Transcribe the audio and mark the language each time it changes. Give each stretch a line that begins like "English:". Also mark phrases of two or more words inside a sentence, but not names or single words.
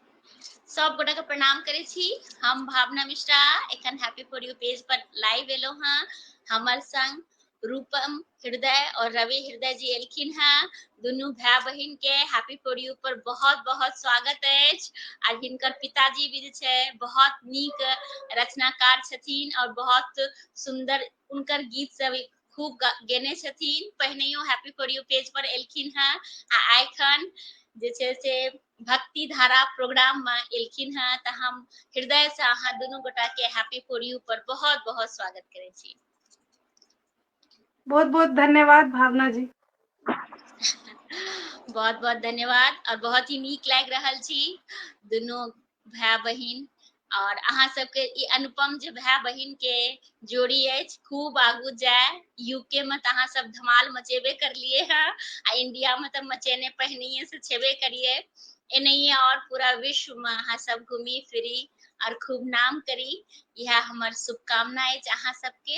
Maithili: सब गोटा के प्रणाम करे छी। हम भावना मिश्रा एखन हैप्पी फॉर यू पेज पर लाइव एलो हाँ। हमर संग रूपम हृदय और रवि हृदय जी एलखिन हैं। दुनू भाई बहिन के हैप्पी फॉर यू पर बहुत बहुत स्वागत अछि। आज हिनकर पिताजी भी जे छै बहुत नीक रचनाकार छथिन और बहुत सुंदर उनकर गीत सब खूब गेने छथिन। पहिनैयो हैप्पी फॉर यू पेज पर एलखिन हैं आ एखन जे छै से भक्ति धारा प्रोग्राम में एलखिन हैं। त हम हृदय से अहाँ दुनू गोटा के हैप्पी फॉर यू पर बहुत बहुत स्वागत करे छी। बहुत बहुत धन्यवाद भावना जी। बहुत बहुत धन्यवाद और बहुत ही नीक लाग रहल छी दुनू भाई बहिन और अहाँ सबके ई अनुपम जे भाई बहिन के जोड़ी अछि खूब आगू जाए। यूके में त अहाँ सब धमाल मचेबे करलिए हैं आ इंडिया में त मचेने पहिनैये से छेबे करिए। एनहिए और पूरा विश्व में अहाँ सब घूमी फिरी और खूब नाम करी, यह हमर शुभकामना अछि अहाँ सबके।